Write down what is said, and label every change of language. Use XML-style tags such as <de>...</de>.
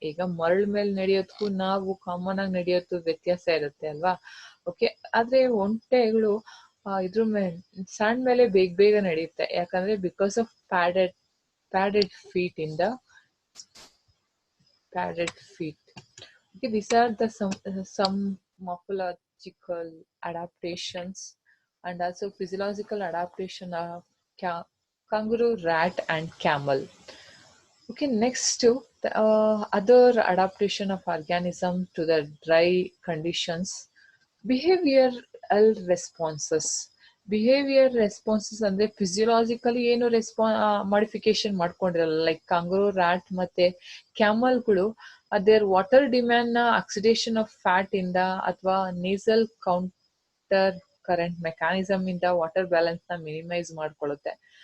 <kn>ಈಗ ಮರಳ ಮೇಲೆ ನಡೆಯೋದಕ್ಕೂ ನಾವು ಕಾಮನ್ ಆಗಿ ನಡೆಯೋದು ವ್ಯತ್ಯಾಸ ಇರುತ್ತೆ ಅಲ್ವಾ. ಓಕೆ, ಆದ್ರೆ ಒಂಟೆಗಳು ಇದ್ರ ಮೇಲೆ ಸ್ಯಾಂಡ್ ಮೇಲೆ ಬೇಗ ಬೇಗ ನಡೆಯುತ್ತೆ, ಯಾಕಂದ್ರೆ ಬಿಕಾಸ್ ಆಫ್ ಪ್ಯಾಡೆಡ್ ಫೀಟ್ ಇಂದ padded feet.</kn> <en>Okay, these are the some morphological adaptations and also physiological adaptation of kangaroo, rat, and camel. Okay, next to the other adaptation of organism to the dry conditions, behavioral responses.</en> <kn>Behaviour responses ಅಂದ್ರೆ ಫಿಸಿಯಲಾಜಿಕಲಿ ಏನು modification ಮಾಡ್ಕೊಂಡಿರಲ್ಲ. Like kangaroo, rat ಮತ್ತೆ ಕ್ಯಾಮಲ್ಗಳು there water demand ನ oxidation of fat ಇಂದ ಅಥವಾ nasal counter current mechanism ಇಂದ water balance ನ minimise ಮಾಡ್ಕೊಳ್ಳುತ್ತೆ.</kn>